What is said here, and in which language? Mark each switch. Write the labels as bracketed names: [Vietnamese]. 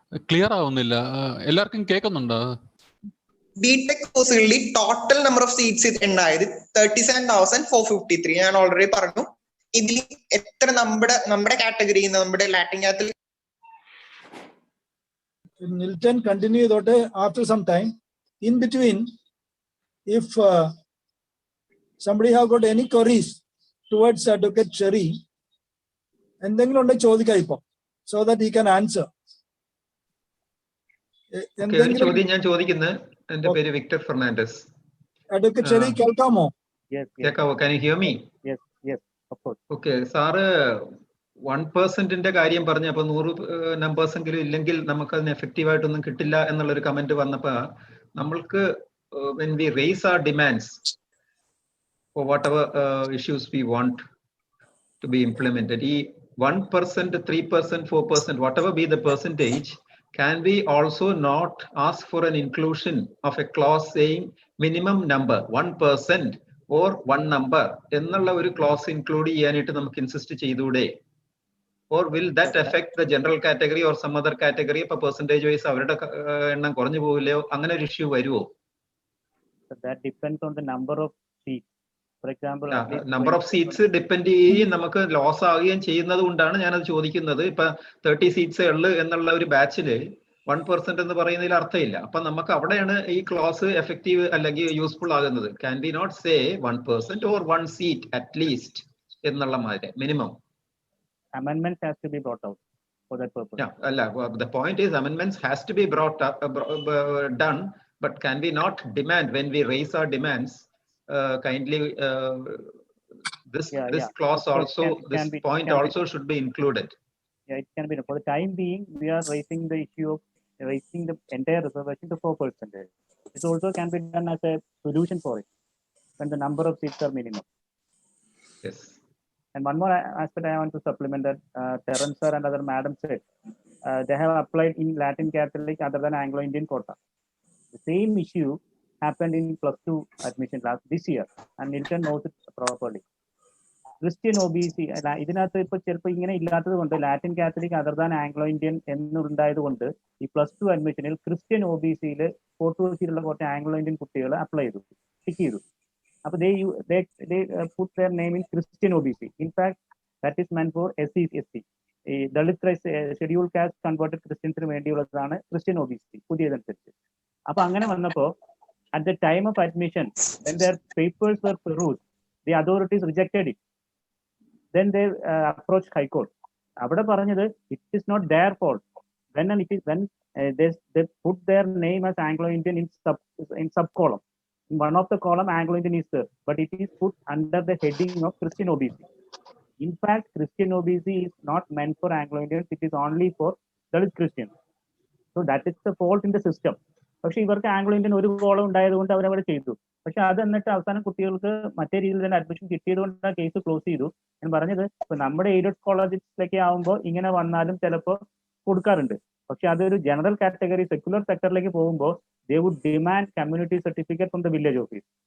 [Malayalam] Clear ആവുന്നില്ല, എല്ലാവർക്കും കേൾക്കുന്നുണ്ടോ? ബിടെക് കോഴ്സുകളിൽ ടോട്ടൽ നമ്പർ ഓഫ് സീറ്റ്സ് ഉണ്ടായത് 37,453. ഞാൻ ഓൾറെഡി പറഞ്ഞു. ഇതിൽ എത്ര നമ്മുടെ കാറ്റഗറിയിൽ നിന്ന് നമ്മുടെ ലാറ്റിൻ കാത്തലിക് [English] Nilton continue [Malayalam] ചെയ്തോട്ടെ. [English] After some time, in between, if somebody have got any queries towards Advocate Sherry, [Malayalam] എന്തെങ്കിലും ഉണ്ടെങ്കിൽ ചോദിക്കാം ഇപ്പൊ, [English] so that he can answer. [Malayalam] ചോദ്യം ഞാൻ ചോദിക്കുന്നത്, എന്റെ പേര് വിക്ടർ ഫെർണാണ്ടസ്. Advocate Sherry കേൾക്കാമോ? കേൾക്കാവോ? [English] Can you hear me? Yes, of course. [Malayalam] Okay, sir 1%ന്റെ കാര്യം പറഞ്ഞപ്പോ 100 നമ്പേഴ്സ് എങ്കിലും ഇല്ലെങ്കിൽ നമുക്ക് അതിന് എഫക്റ്റീവ് ആയിട്ടൊന്നും കിട്ടില്ല എന്നുള്ളൊരു കമന്റ് വന്നപ്പോ നമ്മൾക്ക് [English] when we raise our demands for whatever issues we want to be implemented, 1%, 3%, 4%, whatever be the percentage, can we also not ask for an inclusion of a clause saying minimum number 1% or one number [Malayalam] എന്നുള്ള ഒരു close include ചെയ്യാനായിട്ട് നമുക്ക് insist ചെയ്തൂടെ? [English] Or will that affect the general category or some other category? [Malayalam] ഇപ്പൊ percentage vice അവരുടെ എണ്ണം കുറഞ്ഞു പോകില്ലയോ? അങ്ങനെ ഒരു ഇഷ്യൂ വരുമോ? [English] That depends on the number of seats. For example, [Malayalam] number of seats depend ചെയ്യുകയും നമുക്ക് ലോസ് ആവുകയും ചെയ്യുന്നത് കൊണ്ടാണ് ഞാനത് ചോദിക്കുന്നത്. ഇപ്പൊ 30 സീറ്റ്സേ ഉള്ളു എന്നുള്ള ഒരു ബാച്ചില് 1% എന്ന് പറയുന്നതിൽ അർത്ഥമില്ല. അപ്പൊ നമുക്ക് അവിടെയാണ് ഈ ക്ലോസ് എഫക്റ്റീവ് അല്ലെങ്കിൽ യൂസ്ഫുൾ ആകുന്നത്. [English] Can we not say 1% or 1 seat at least [Malayalam] എന്നുള്ള മാതിരി minimum? [English] Amendments has to be brought out for that purpose. The point is amendments has to be brought up, done, but can we not demand when we raise our demands kindly this clause also, this point also should be included? Yeah, it can be. For the time being, we are raising the issue of raising the entire reservation to 4%. It also can be done as a solution for it when the number of seats are minimum. Yes. And one more aspect I want to supplement that Terence sir and other madam said, they have applied in Latin Catholic other than Anglo-Indian quota. The same issue happened in +2 admission this year, and Nilton knows it properly. [Malayalam] Christian OBC, ഇതിനകത്ത് ഇപ്പൊ ചിലപ്പോൾ ഇങ്ങനെ ഇല്ലാത്തത് കൊണ്ട് Latin Catholic other than Anglo Indian എന്നുണ്ടായത് കൊണ്ട് ഈ +2 അഡ്മിഷനിൽ Christian OBCയിൽ fort കൊച്ചിയിലുള്ള കുറച്ച് Anglo Indian കുട്ടികൾ അപ്ലൈ ചെയ്തു, ടിക്ക് ചെയ്തു. [English] അപ്പൊ they put their name in Christian OBC. In fact, that is meant for SC, ST. [Malayalam] ഈ ദളിത് ഷെഡ്യൂൾ കാസ്റ്റ് കൺവേർട്ടഡ് ക്രിസ്ത്യൻസിന് വേണ്ടിയുള്ളതാണ് ക്രിസ്ത്യൻ OBC പുതിയതനുസരിച്ച്. അപ്പൊ അങ്ങനെ വന്നപ്പോ [English] at the time of admission, when their papers were perused, the authorities rejected it. Then they approached High Court. [Malayalam] Avada paranjathu, [English] it is not their fault. When they put their name as Anglo-Indian in sub column. In one of the column, Anglo-Indian is there, but it is put under the heading of Christian OBC. In fact, Christian OBC is not meant for Anglo-Indians. It is only for Dalit Christians. So that is the fault in the system. [Malayalam] പക്ഷെ ഇവർക്ക് Anglo-Indian ഒരു column ഉണ്ടായത് കൊണ്ട് അവരവിടെ ചെയ്തു. പക്ഷെ അത് എന്നിട്ട് അവസാനം കുട്ടികൾക്ക് മറ്റേ രീതിയിൽ തന്നെ അഡ്മിഷൻ കിട്ടിയത് കൊണ്ട് ആ കേസ് ക്ലോസ് ചെയ്തു. ഞാൻ പറഞ്ഞത് ഇപ്പൊ നമ്മുടെ എയ്ഡഡ് കോളേജിലൊക്കെ ആകുമ്പോൾ ഇങ്ങനെ വന്നാലും ചിലപ്പോൾ കൊടുക്കാറുണ്ട്. പക്ഷെ അതൊരു [English] general category secular സെക്ടറിലേക്ക് [Malayalam] പോകുമ്പോൾ [English] they would demand community certificate from the village office.